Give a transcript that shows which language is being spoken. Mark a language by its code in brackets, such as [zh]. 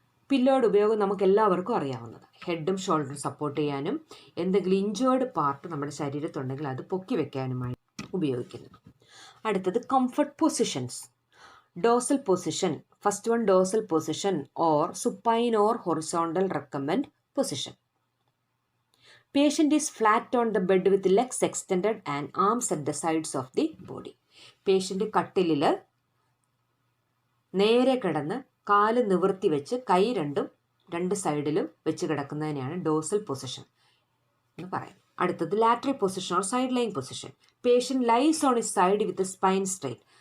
[ml] പില്ലോയുടെ ഉപയോഗം നമുക്ക് എല്ലാവർക്കും അറിയാവുന്നത്. ഹെഡും ഷോൾഡറും സപ്പോർട്ട് ചെയ്യാനും എന്തെങ്കിലും ഇഞ്ചേർഡ് പാർട്ട് നമ്മുടെ ശരീരത്തുണ്ടെങ്കിൽ അത് പൊക്കി വെക്കാനുമായി ഉപയോഗിക്കുന്നു. അടുത്തത് comfort positions. Dorsal position. [en] First one dorsal position or supine or horizontal recumbent position. Patient is flat on the bed with legs extended and arms at the sides of the body. [ml] Patient കട്ടിലിൽ നേരെ കിടന്ന് കാല് നിവർത്തി വെച്ച് കൈ രണ്ട് സൈഡിലും വെച്ച് കിടക്കുന്നതിനെയാണ് ഡോസൽ പൊസിഷൻ എന്ന് പറയുന്നത്. അടുത്തത് [en] Lateral position or side lying position. Patient lies on his side with spine straight.